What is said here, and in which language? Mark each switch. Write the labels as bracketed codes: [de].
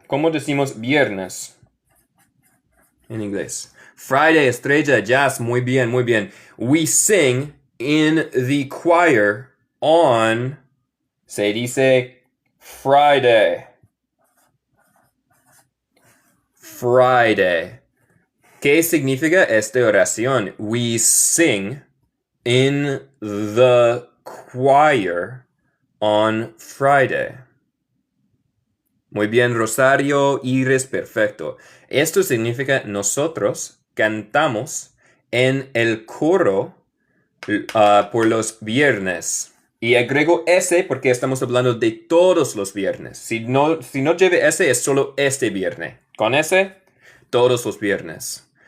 [es] ¿Cómo decimos viernes en inglés? Friday, estrella, jazz, muy bien, muy bien. [en] We sing in the choir on, [es] se dice [en] Friday. Friday. [es] ¿Qué significa esta oración? [en] We sing in the choir on Friday. [es] Muy bien, Rosario, Iris, perfecto. Esto significa nosotros cantamos en el coro por los viernes. Y agrego ese porque estamos hablando de todos los viernes. Si no lleve ese, es solo este viernes. Con ese, todos los viernes.